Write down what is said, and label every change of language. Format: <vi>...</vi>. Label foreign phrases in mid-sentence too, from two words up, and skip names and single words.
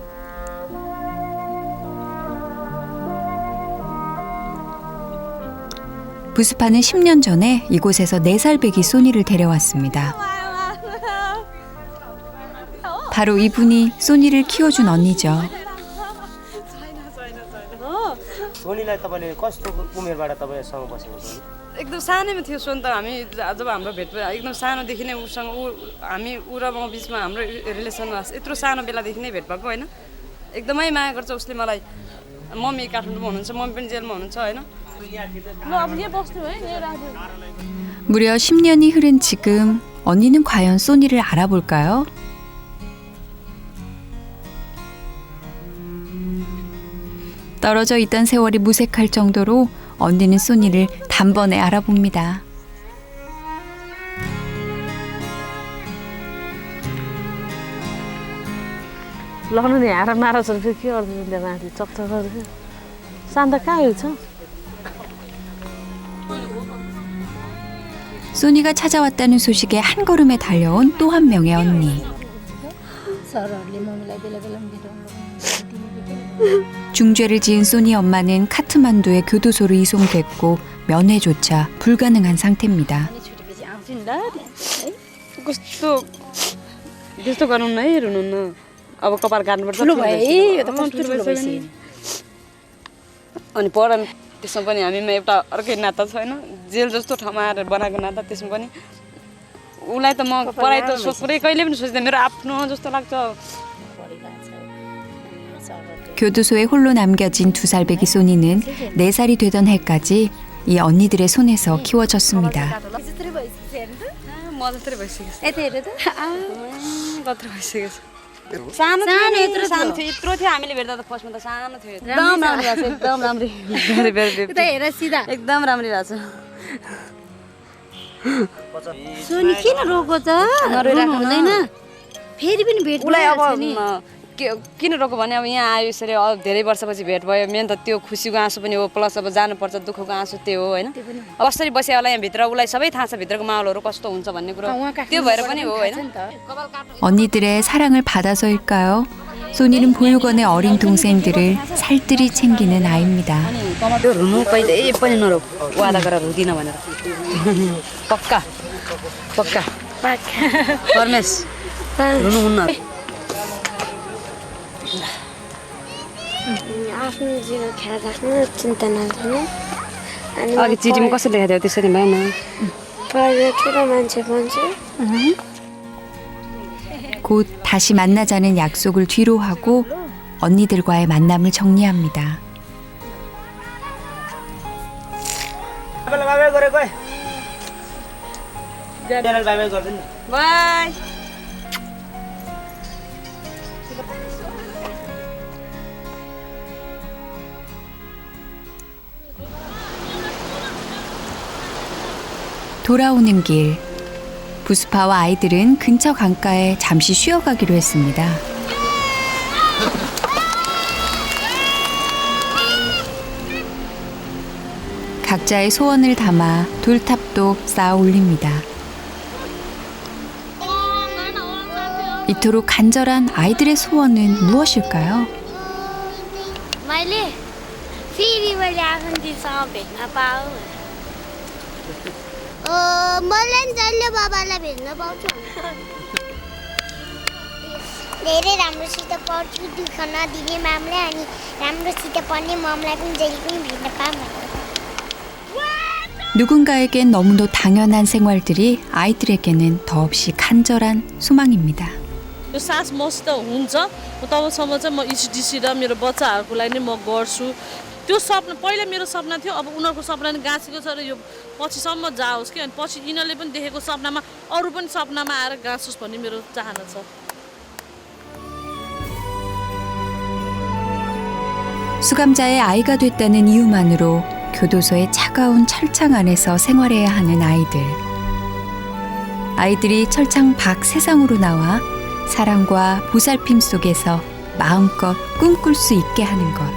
<ko>부스파는 10년 전에 이곳에서 4살 배기 소니를 데려왔습니다. 바로 이분이 소니를 키워준 언니죠.</ko> <ne>सोनीलाई तपाईँले कस्तो उमेरबाट तपाईँसँग बसेको छ एकदम सानैमा थियो सोन त हामी जब हाम्रो भेट भयो एकदम सानोदेखि नै उसँग हामी ऊ र म बिचमा हाम्रो रिलेसन यत्रो सानो बेलादेखि नै भेट भएको होइन एकदमै माया गर्छ उसले मलाई मम्मी काठमाडौँमा हुनुहुन्छ मम्मी पनि जेलमा हुनुहुन्छ होइन</ne> <ko>무려 10년이 흐른 지금 언니는 과연 소니를 알아볼까요? 떨어져 있던 세월이 무색할 정도로 언니는 소니를 단번에 알아봅니다.</ko> <ne>लग्नु नि हारा मारा छ के गर्दै माथि चक्चक गर्दै शान्त कहाँ छ</ne> <ko>소니가 찾아왔다는 소식에 한 걸음에 달려온 또 한 명의 언니. 중죄를 지은 소니 엄마는 카트만두에 교도소로 이송됐고 면회조차 불가능한 상태입니다.</ko> <ne>त्यस्तो गर्नु न है रुनु न अब कपाल काट्नुपर्छ अनि पढन त्यसमा पनि हामीमा एउटा अर्कै नाता छैन जेल जस्तो ठाउँमा आएर बनाएको नाता त्यसमा पनि उसलाई त म पढाइ त पुरै कहिले पनि सोच्दैन मेरो आफ्नो जस्तो लाग्छ</ne> <ko>교도소에 홀로 남겨진 2살 배기 소니는 4살이 되던 해까지 이 언니들의 손에서 키워졌습니다.</ko> <ne>म म जस्तै भइसकेको छु यता हेर त कत्रो भइसकेको छु सानो यत्रो थियो हामीले भेट्दा त फर्स्टमा त सानो थियो एकदम राम्रो भएको छ एकदम राम्रो यता हेर सिधा एकदम राम्रो भएको छ सोनी किन रोको त रोनु हुँदैन फेरि पनि भेट उसलाई अब किन रोको भने अब यहाँ आयो यसरी धेरै वर्षपछि भेट भयो मेन त त्यो खुसीको आँसु पनि हो प्लस अब जानुपर्छ दुःखको आँसु त्यो हो होइन अब कसरी बस्यो होला यहाँभित्र उसलाई सबै थाहा छ भित्रको माहौलहरू कस्तो हुन्छ भन्ने कुरो त्यो भएर पनि हो होइन</ne> <ko>언니들의 사랑을 받아서일까요? 소니는 보육원의 어린 동생들을 살뜰히 챙기는 아이입니다.</ko> <ne>त्यो रुनु कहिले पनि नरोक वादा गरेर रुदिन भनेर पक्का पक्का परमेश रुनु हुन्न आफ्नो जीवन ख्याल राख्नु चिन्ता नगर्नु अनि अघि चिठीमा कसरी लेखाएको थियो त्यसरी भएन पढेर ठुलो मान्छे बन्छु</ne> <ko>곧 다시 만나자는 약속을 뒤로 하고 언니들과의 만남을 정리합니다.</ko> <ne>बाई गरेको बाई बाई गर्दैन बाई</ne> <ko>돌아오는 길, 부스파와 아이들은 근처 강가에 잠시 쉬어가기로 했습니다. 각자의 소원을 담아 돌탑도 쌓아 올립니다. 이토록 간절한 아이들의 소원은 무엇일까요?</ko> <ne>मैले फेरि मैले आफ्नो दिदीसँग भेट्न पाऊँ मलाई नि जहिले बाबालाई भेट्न पाउँछु धेरै राम्रोसित पढ्छु दुःख नदिने मामले अनि राम्रोसित पढ्ने ममलाई पनि जहिले पनि भेट्न पाऊँ</ne> <ko>누군가에겐 너무도 당연한 생활들이 아이들에게는 더없이 간절한 소망입니다.</ko> <ne>यो सास मसित हुन्छ तबसम्म चाहिँ म इसिडिसी र मेरो बच्चाहरूको लागि नै म गर्छु त्यो सपना पहिला मेरो सपना थियो अब उनीहरूको सपना नि गाँसेको छ र यो पछिसम्म जाओस् कि अनि पछि यिनीहरूले पनि देखेको सपनामा अरू पनि सपनामा आएर गाँसोस् भन्ने मेरो चाहना छ</ne> <ko>수감자의 아이가 됐다는 이유만으로 교도소의 차가운 철창 안에서 생활해야 하는 아이들. 아이들이 철창 밖 세상으로 나와 사랑과 보살핌 속에서 마음껏 꿈꿀 수 있게 하는 것.</ko>